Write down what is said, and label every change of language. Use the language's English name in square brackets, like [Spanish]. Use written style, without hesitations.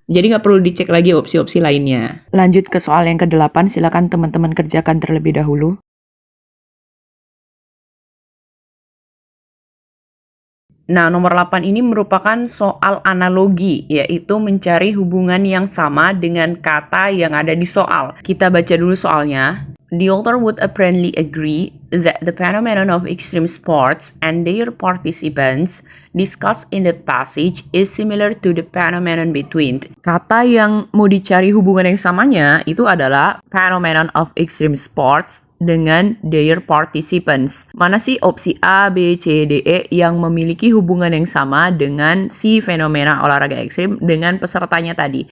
[Indonesian] Jadi nggak perlu dicek lagi opsi-opsi lainnya. Lanjut ke soal yang ke-8, silakan teman-teman kerjakan terlebih dahulu. Nah, nomor 8 ini merupakan soal analogi, yaitu mencari hubungan yang sama dengan kata yang ada di soal. Kita baca dulu soalnya. [English] The author would apparently agree that the phenomenon of extreme sports and their participants discussed in the passage is similar to the phenomenon between. [Indonesian] Kata yang mau dicari hubungan yang samanya itu adalah phenomenon of extreme sports dengan their participants. Mana sih opsi A, B, C, D, E yang memiliki hubungan yang sama dengan si fenomena olahraga ekstrim dengan pesertanya tadi?